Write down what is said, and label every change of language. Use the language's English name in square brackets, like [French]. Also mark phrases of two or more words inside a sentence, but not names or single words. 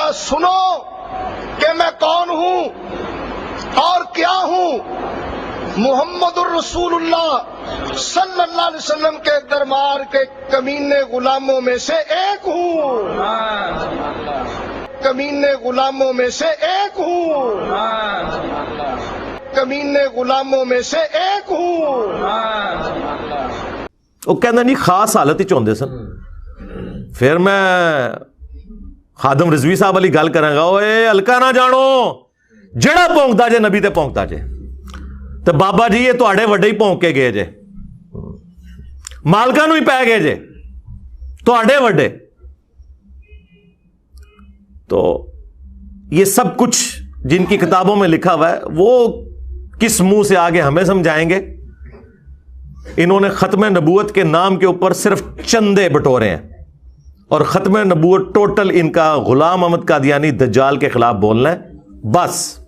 [Urdu] سنو کہ میں کون ہوں اور کیا ہوں، محمد الرسول اللہ [Arabic] صلی اللہ علیہ وسلم [Urdu] کے دربار کے کمینے غلاموں میں سے ایک ہوں، کمینے غلاموں میں سے ایک ہوں، کمینے غلاموں میں سے ایک ہوں۔ [Punjabi] وہ کہنا نہیں، خاص حالت ہی چاہتے سن۔ پھر میں خادم رضوی صاحب والی گل کریں گا، اے ہلکا نہ جانو، جڑا پونکتا جے نبی تے پونکتا جے، تو بابا جی یہ تواڈے وڈے ہی پونک کے گئے جے، مالکاں نوں ہی پے گئے جے، تواڈے وڈے۔ [Urdu] تو یہ سب کچھ جن کی کتابوں میں لکھا ہوا ہے، وہ کس منہ سے آگے ہمیں سمجھائیں گے؟ انہوں نے ختم نبوت کے نام کے اوپر صرف چندے بٹورے ہیں، اور ختم نبوت ٹوٹل ان کا غلام احمد قادیانی دجال کے خلاف بولنا ہے بس۔